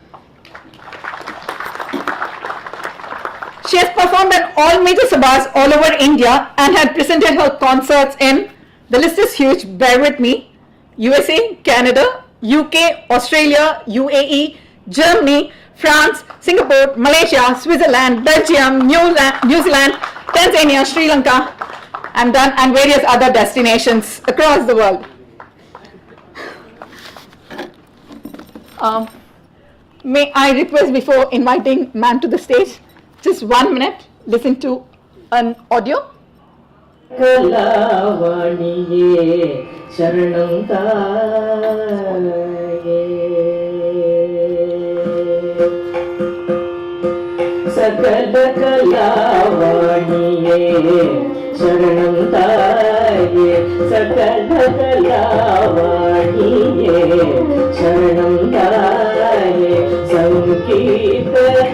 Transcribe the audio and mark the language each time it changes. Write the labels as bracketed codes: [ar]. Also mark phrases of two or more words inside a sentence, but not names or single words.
[en] She has performed at all major sabhas all over India and had presented her concerts in, the list is huge, bear with me, USA, Canada, UK, Australia, UAE, Germany, France, Singapore, Malaysia, Switzerland, Belgium, New Zealand, Tanzania, Sri Lanka, and various other destinations across the world. May I request, before inviting ma'am to the stage, just 1 minute, listen to an audio. [ta] கலைவாணியே சரணம் தாயே சகல கலைவாணியே சரணம் தாயே சகல கலைவாணியே சரணம் தாயே சங்கீத